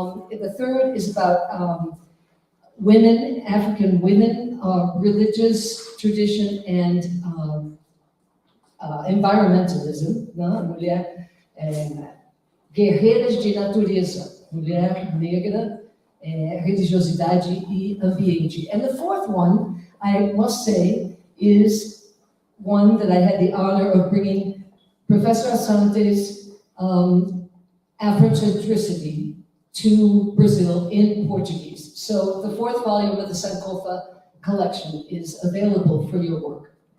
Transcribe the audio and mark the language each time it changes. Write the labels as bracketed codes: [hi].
[en] The third is about women, African women, religious tradition, and environmentalism, né? [pt] Mulher guerreiras de natureza, mulher negra, religiosidade e ambiente. [en] And the fourth one, I must say, is one that I had the honor of bringing Professor Asante's Afrocentricity to Brazil in Portuguese. So the fourth volume of the Sankofa collection is available for your work.